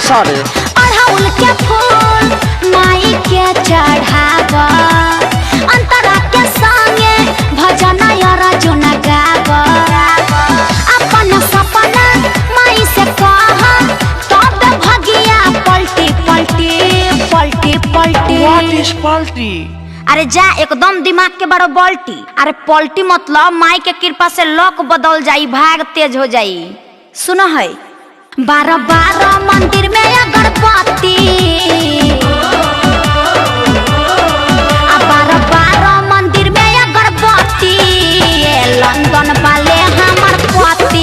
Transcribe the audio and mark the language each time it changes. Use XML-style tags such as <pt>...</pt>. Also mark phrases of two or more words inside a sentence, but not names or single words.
<bho>अड़हुल के फूल माई के चढ़ावा, अंतरा के संगे भजन अर्जुन गावा। अपन सपना माई से कहा, तब भगिया पलटी पलटी पलटी पलटी।</bho> <en>What is palti?</en> <bho>अरे जा, एकदम दिमाग के बड़ो बल्टी। अरे पलटी मतलब माई के कृपा से लक बदल जाई, भाग तेज हो जाई। सुनो है, 12 मंदिर में अगरबत्ती, 12 मंदिर में अगरबत्ती, लंदन वाले हमर पति।</bho>